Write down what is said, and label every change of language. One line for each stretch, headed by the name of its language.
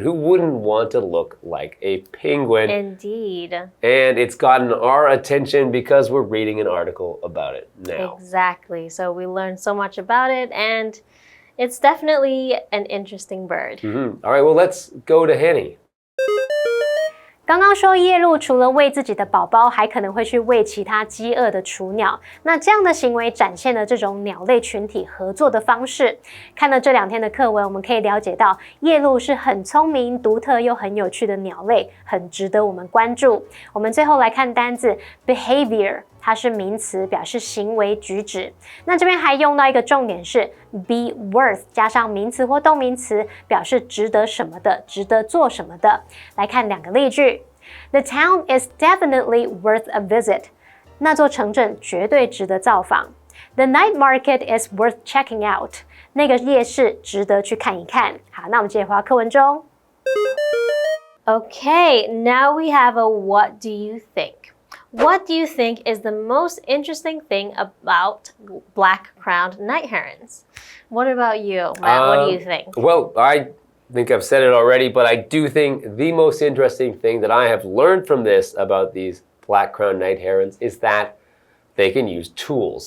English: Who wouldn't want to look like a penguin? Indeed. And it's gotten our attention because we're reading an article about it now. Exactly. So we learned so much about it, and it's definitely an interesting bird. All right, well, let's go to Henny.
Chinese: 刚刚说夜鹭除了喂自己的宝宝，还可能会去喂其他饥饿的雏鸟。那这样的行为展现了这种鸟类群体合作的方式。看了这2天的课文，我们可以了解到夜鹭是很聪明、独特又很有趣的鸟类，很值得我们关注。我们最后来看单字 behavior。它是名词，表示行为举止。那这边还用到一个重点是 be worth 加上名词或动名词，表示值得什么的，值得做什么的。来看2个例句
English: ：The town is definitely worth a visit。
Chinese: 那座城镇绝对值得造访。
English: The night market is worth checking out。
Chinese: 那个夜市值得去看一看。好，那我们接着回到课文中。
English: Okay, now we have a what do you think?What do you think is the most interesting thing about black-crowned night herons? What about you, Matt? What do you think? Well, I think I've said it already, but I do think the most interesting thing that I have learned from this about these black-crowned night herons is that they can use tools.